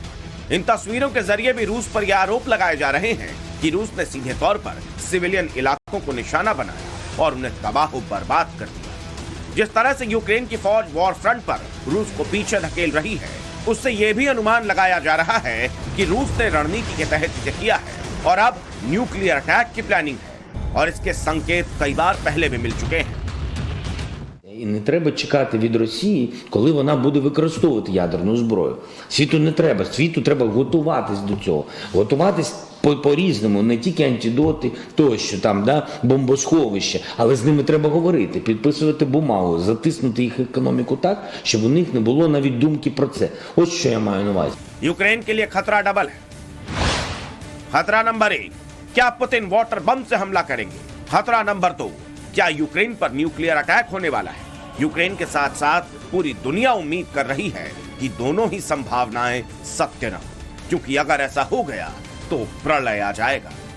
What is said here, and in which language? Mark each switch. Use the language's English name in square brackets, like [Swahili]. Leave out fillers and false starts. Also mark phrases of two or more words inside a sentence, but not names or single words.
[Hindi] इन तस्वीरों के जरिए भी रूस पर यह आरोप लगाए जा रहे हैं कि रूस ने सीधे तौर पर सिविलियन इलाकों को निशाना बनाया और उन्हें तबाह बर्बाद कर दिया। जिस तरह से यूक्रेन की फौज [English] war front [Hindi] पर रूस को पीछे धकेल रही है, उससे यह भी अनुमान लगाया जा रहा है कि रूस ने रणनीति के तहत इसे किया है और अब [English] nuclear attack [Hindi] की प्लानिंग है, और इसके संकेत कई बार पहले भी मिल चुके हैं। [Ukrainian] І не треба чекати від Росії, коли вона буде використовувати ядерну зброю. Світу не треба. Світу треба готуватись до цього. Готуватись по-різному, не тільки антидоти, тощо там, да, бомбосховище, але з ними треба говорити, підписувати бумагу, затиснути їх економіку так, щоб у них не було навіть думки про це. Ось що я маю на увазі. [Hindi] यूक्रेन के लिए खतरा डबल है। खतरा नंबर 1, क्या पुतिन [English] water bomb [Hindi] से हमला करेंगे? खतरा नंबर 2, क्या यूक्रेन पर [English] nuclear attack [Hindi] होने वाला है? यूक्रेन के साथ साथ पूरी दुनिया उम्मीद कर रही है कि दोनों ही संभावनाएं सत्य न हो, क्योंकि अगर ऐसा हो गया तो प्रलय आ जाएगा।